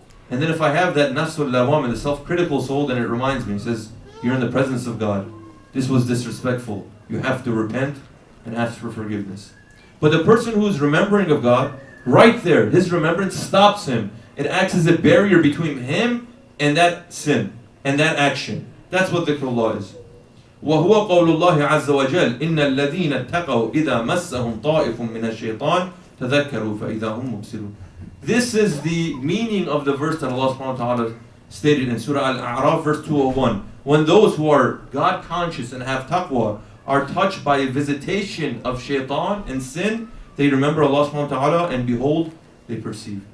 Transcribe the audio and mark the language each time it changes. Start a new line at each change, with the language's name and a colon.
English: And then if I have that nafsul lawam, the self-critical soul, then it reminds me, it says, you're in the presence of God. This was disrespectful. You have to repent and ask for forgiveness. But the person who is remembering of God, right there, his remembrance stops him. It acts as a barrier between him and that sin and that action. That's what dhikrullah is.
Arabic: وهو قول الله عز وجل إن الذين اتقوا إذا مسهم طائف من الشيطان تذكروا فإذا هم مبصرون.
English: This is the meaning of the verse that Allah subhanahu wa ta'ala stated in Surah Al-A'raf verse 201. When those who are God conscious and have taqwa are touched by a visitation of shaitan and sin, they remember Allah subhanahu wa ta'ala and behold, they perceive.